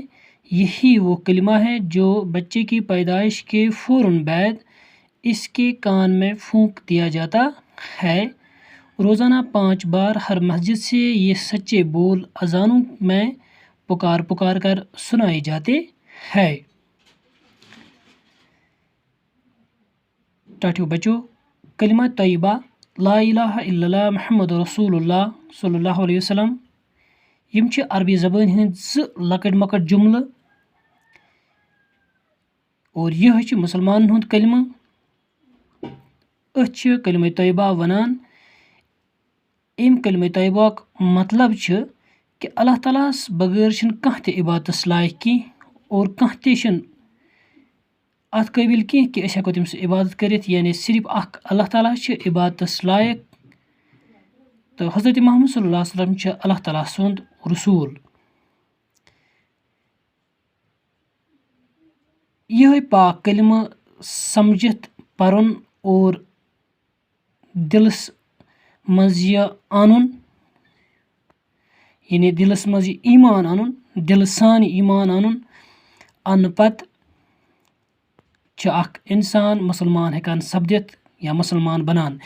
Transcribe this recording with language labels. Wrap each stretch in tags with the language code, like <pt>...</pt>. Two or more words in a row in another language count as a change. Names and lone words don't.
<ur>یہی وہ کلمہ ہے جو بچے کی پیدائش کے فوراً بعد اس کے کان میں پھونک دیا جاتا ہے. روزانہ 5 بار ہر مسجد سے یہ سچے بول اذانوں میں پکار پکار کر سنائے جاتے ہیں.</ur> <ks>टाठियो बच्चों, कलिमा तैयबा</ks> <ar>لا إله إلا الله محمد رسول الله صلى الله عليه وسلم</ar> <ks>यम छ अरबी ज़बान हंद लकट मकट जुमल और यह छ मुसलमान हुंद कलिमा। अथ छ कलिमा तैयबा वनान। अम कलिमा तैयबा मतलब छ कि अल्लाह ताला बगैर छन कह ते इबादत लायक की और कह ते छन अत काबिल की कि अस हेको तमस इबादत करित, यानी सिर्फ अख अल्लाह ताला छ इबादत लायक। तो हज़रत मोहम्मद</ks> <ar>صلى الله عليه وسلم</ar> <ks>छ अल्लाह ताला सुंद रसूल। यह पाक कलिमा समझित परन और दिलस मज आनुन, यानी दिलस मज ईमान आनुन, दिल सान ईमान आनुन अन पत छ अख इंसान मुसलमान हेकान सपदित या मुसलमान बनान।</ks>